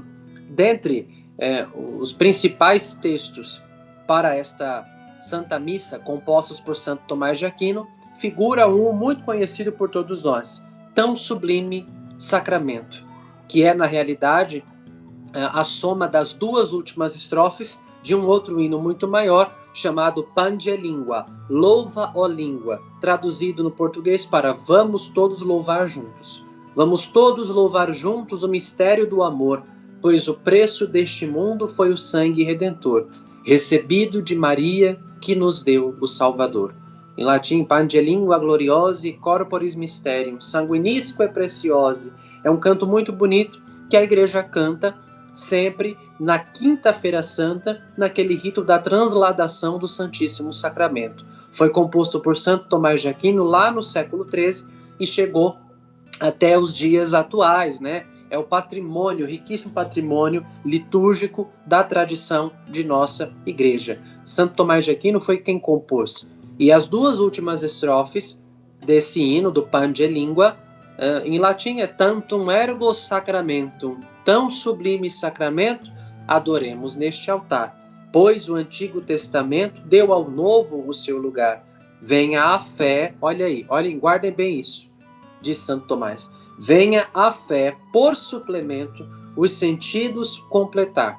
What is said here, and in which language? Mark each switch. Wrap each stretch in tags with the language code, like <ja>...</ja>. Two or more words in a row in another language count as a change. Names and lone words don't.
<pt>Dentre os principais textos para esta Santa Missa, compostos por Santo Tomás de Aquino, figura um muito conhecido por todos nós, Tão Sublime Sacramento, que é, na realidade, a soma das duas últimas estrofes de um outro hino muito maior, chamado Pange Lingua, Louva, ó Língua, traduzido no português para Vamos todos louvar juntos. Vamos todos louvar juntos o mistério do amor, pois o preço deste mundo foi o sangue redentor, recebido de Maria, que nos deu o Salvador. Em latim,</pt> <la>Pange Lingua gloriosi corporis mysterium, sanguinisque e preciosi.</la> <pt>É um canto muito bonito que a Igreja canta sempre na Quinta-feira Santa, naquele rito da transladação do Santíssimo Sacramento. Foi composto por Santo Tomás de Aquino lá no século XIII e chegou até os dias atuais, né? É o patrimônio, riquíssimo patrimônio litúrgico da tradição de nossa Igreja. Santo Tomás de Aquino foi quem compôs. E as duas últimas estrofes desse hino, do Pange Lingua, em latim é</pt> <la>Tantum ergo sacramentum,</la> <pt>tão sublime sacramento, adoremos neste altar. Pois o Antigo Testamento deu ao Novo o seu lugar. Venha a fé, olhem, guardem bem isso, diz Santo Tomás. Venha a fé, por suplemento, os sentidos completar.</pt>